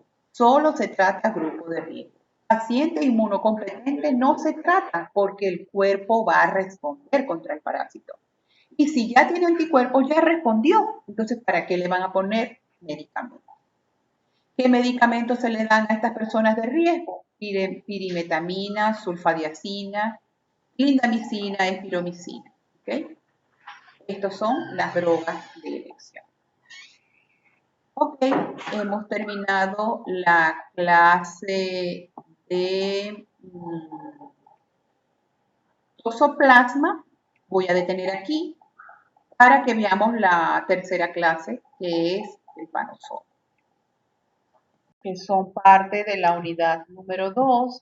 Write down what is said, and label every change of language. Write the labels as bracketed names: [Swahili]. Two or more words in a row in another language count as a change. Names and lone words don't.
[Spanish] Solo se trata grupo de riesgo. Paciente inmunocompetente no se trata porque el cuerpo va a responder contra el parásito. Y si ya tiene anticuerpos, ya respondió. Entonces, ¿para qué le van a poner medicamentos? ¿Qué medicamentos se le dan a estas personas de riesgo? Pirimetamina, sulfadiazina, clindamicina, espiromicina. ¿Okay? Estas son las drogas de elección. Ok, hemos terminado la clase de toxoplasma. Voy a detener aquí para que veamos la tercera clase, que es el panosoma, que son parte de la unidad número 2.